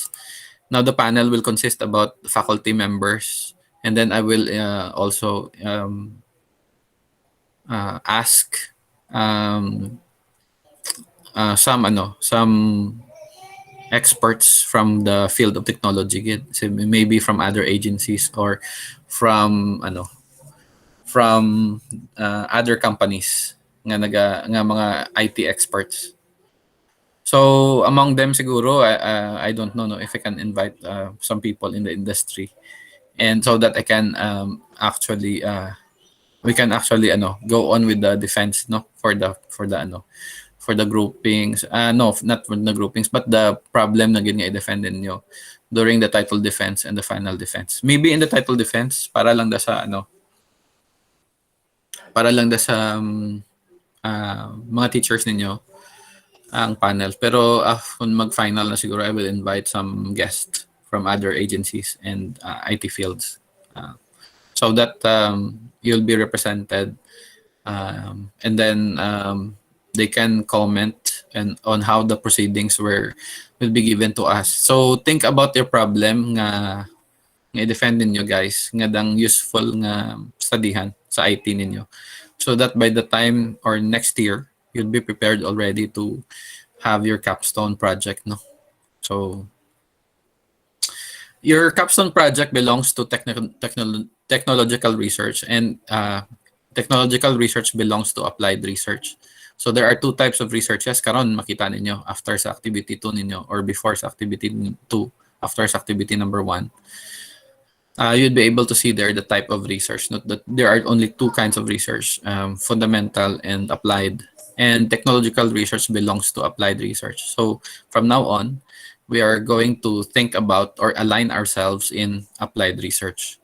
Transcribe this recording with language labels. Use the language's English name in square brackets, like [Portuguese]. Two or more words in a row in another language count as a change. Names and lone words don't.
[English] Now the panel will consist about faculty members, and then I will also ask some experts from the field of technology, maybe from other agencies or from other companies [Hiligaynon] nga mga [English] IT experts. So among them siguro I don't know if I can invite some people in the industry, and so that I can actually we can actually go on with the defense, no, for the groupings, no, not for the groupings, but the problem [Hiligaynon] na gid nga i-defend ninyo [English] during the title defense and the final defense. Maybe in the title defense [Hiligaynon] para lang sa mga teachers ninyo ang panel, pero kung mag-final na siguro, [English] I will invite some guests from other agencies and IT fields, so that you'll be represented, and then they can comment on how the proceedings will be given to us. So think about your problem [Hiligaynon] nga i-defend ninyo, [English] guys, [Hiligaynon] nga dang useful nga studyhan sa IT ninyo, [English] so that by the time or next year you'll be prepared already to have your capstone project, no. So your capstone project belongs to technological research, and technological research belongs to applied research. So there are 2 types of researches [Hiligaynon] karon makita ninyo [English] after sa activity 2 ninyo or before sa activity 2, after sa activity number 1. You'd be able to see there the type of research. Note that there are only 2 kinds of research, fundamental and applied. and technological research belongs to applied research. So from now on, we are going to think about or align ourselves in applied research.